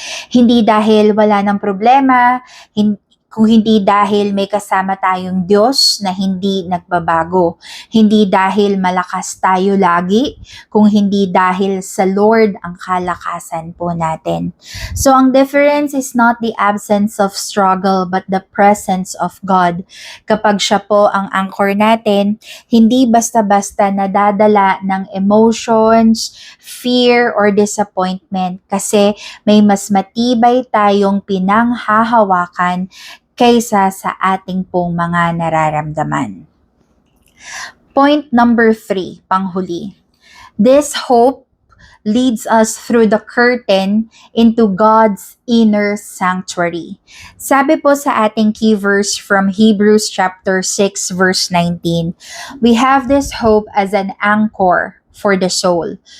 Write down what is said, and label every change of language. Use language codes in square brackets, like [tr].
[tl] Hindi dahil wala ng problema, kung hindi dahil may kasama tayong Diyos na hindi nagbabago. Hindi dahil malakas tayo lagi, kung hindi dahil sa Lord ang kalakasan po natin. [en] So ang difference is not the absence of struggle but the presence of God. [tl] Kapag siya po ang anchor natin, hindi basta-basta nadadala ng emotions, fear, or disappointment kasi may mas matibay tayong pinanghahawakan kaysa sa ating pong mga nararamdaman. Point number 3, panghuli. [en] This hope leads us through the curtain into God's inner sanctuary. Sabi po sa ating key verse from Hebrews chapter 6 verse 19, we have this hope as an anchor for the soul.